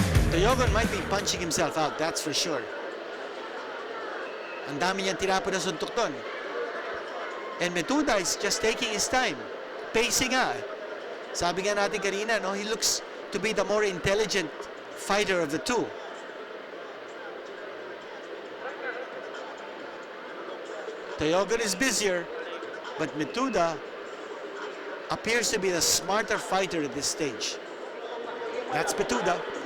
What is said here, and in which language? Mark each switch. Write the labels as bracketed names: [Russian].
[English] Toyogon might be punching himself out, that's for sure. [Filipino] Ang dami niyang tirapo na suntok doon. [English] And Metuda is just taking his time. Pacing nga. [Filipino] Sabi nga natin kanina, no, [English] he looks to be the more intelligent fighter of the two. Toyogon is busier, but Metuda appears to be the smarter fighter at this stage. That's Metuda.